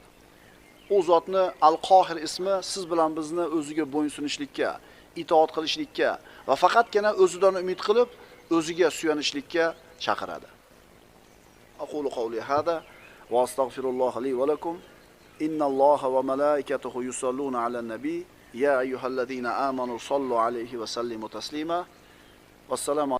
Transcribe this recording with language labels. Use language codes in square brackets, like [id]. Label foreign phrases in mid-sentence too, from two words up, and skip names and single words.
[uz] U zotni Al-Qohir ismi siz bilan bizni o'ziga bo'ysunishlikka, itoat qilishlikka va faqatgina o'zidan umid qilib, o'ziga suyanishlikka chaqiradi. [ar] أقول قولي هذا وأستغفر الله لي ولكم. إن الله وملائكته يصلون على النبي يا أيها الذين آمنوا صلوا عليه وسلموا تسليما والسلام